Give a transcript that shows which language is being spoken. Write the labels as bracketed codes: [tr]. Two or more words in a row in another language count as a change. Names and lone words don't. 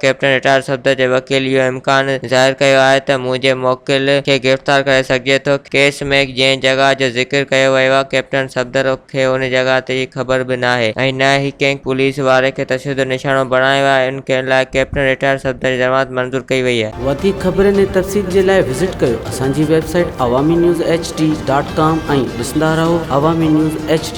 [en] captain retired [sd] सफदर जे वकील इहो इम्कान ज़ाहिर कयो आहे त मुंहिंजे मोकिल खे गिरफ़्तार करे सघिजे थो। केस में जंहिं जॻह जो ज़िक्र कयो वियो आहे, कैप्टन सफदर खे उन जॻह ते ख़बर बि नाहे ऐं न ई कंहिं पुलिस वारे खे तशदुद निशानो बणायो आहे। इन लाइ [en] captain retired [sd] सफदर जी ज़मानत मंज़ूर कई वई आहे। वधीक ख़बरनि ऐं तफ़सील जे लाइ विज़िट कयो असांजी वेबसाइट awami news hd.com ऐं ॾिसंदा रहो अवामी न्यूज़ HD।